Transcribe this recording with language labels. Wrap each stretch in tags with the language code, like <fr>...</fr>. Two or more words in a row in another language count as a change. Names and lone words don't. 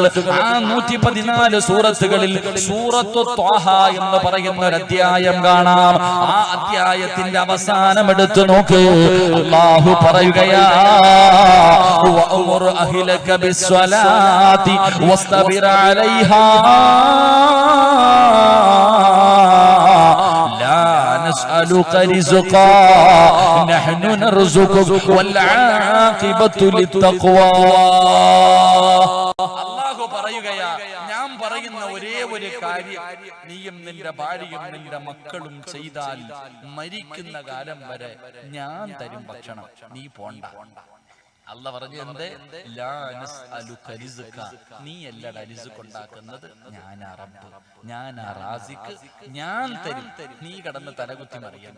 <ml>ആ 114 സൂറത്തുകളിൽ സൂറത്തു ത്വാഹ എന്ന് പറയുന്ന ഒരു അധ്യായം കാണാം. ആ അധ്യായത്തിന്റെ അവസാനം എടുത്തു നോക്ക്. അള്ളാഹു പറയുകയാ,</ml> <ar>وأمر أهلك بالصلاة واصطبر عليها نسألك رزقا نحن نرزقك والعاقبة للتقوى.</ar> <ml>അല്ലാഹു പറയുകയാ, ഞാൻ പറയുന്ന ഒരേ ഒരു കാര്യം നീയും നിന്റെ ഭാര്യയും നിന്റെ മക്കളും ചെയ്താൽ മരിക്കുന്ന കാലം വരെ ഞാൻ തരും ഭക്ഷണം, നീ പോണ്ട. അല്ല പറഞ്ഞു, എന്തേ? നീ അല്ലടാ റിസ്ക് ഉണ്ടാക്കുന്നത്, ഞാനാ റബ്ബ്, ഞാനാ റാസിഖ്, ഞാൻ തരും, നീ കടന്ന് തലകുത്തി മറിയണ്ട.</ml>